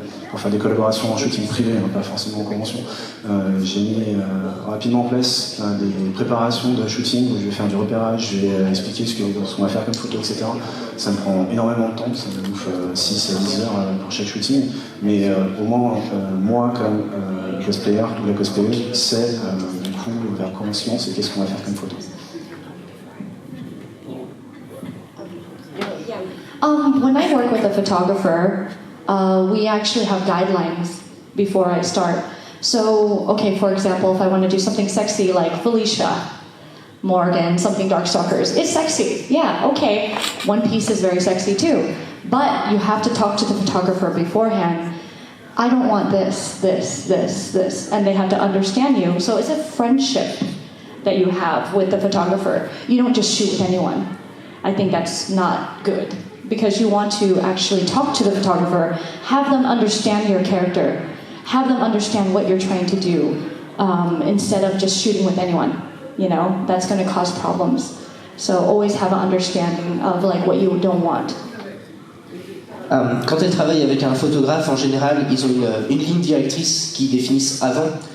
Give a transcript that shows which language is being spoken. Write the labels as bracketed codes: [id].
[fr] pour faire des collaborations en shooting privé, hein, pas forcément en convention. J'ai mis rapidement en place des préparations de shooting où je vais faire du repérage, je vais expliquer ce qu'on va faire comme photo, etc. Ça me prend énormément de temps, ça me bouffe 6 à 10 heures pour chaque shooting, mais au moins moi comme cosplayer ou la cosplayeuse sait du coup vers quoi on se lance et qu'est-ce qu'on va faire comme photo. [en] When I work with a photographer, we actually have guidelines before I start. So, okay, for example, if I want to do something sexy like Felicia Morgan, something Darkstalkers, it's sexy. Yeah, okay. One Piece is very sexy too. But you have to talk to the photographer beforehand. I don't want this. And they have to understand you. So it's a friendship that you have with the photographer. You don't just shoot with anyone. I think that's not good. Because you want to actually talk to the photographer, have them understand your character, have them understand what you're trying to do, instead of just shooting with anyone. You know, that's going to cause problems. So always have an understanding of like what you don't want. [fr] Quand elles travaillent avec un photographe, en général, ils ont une ligne directrice qu'ils définissent avant.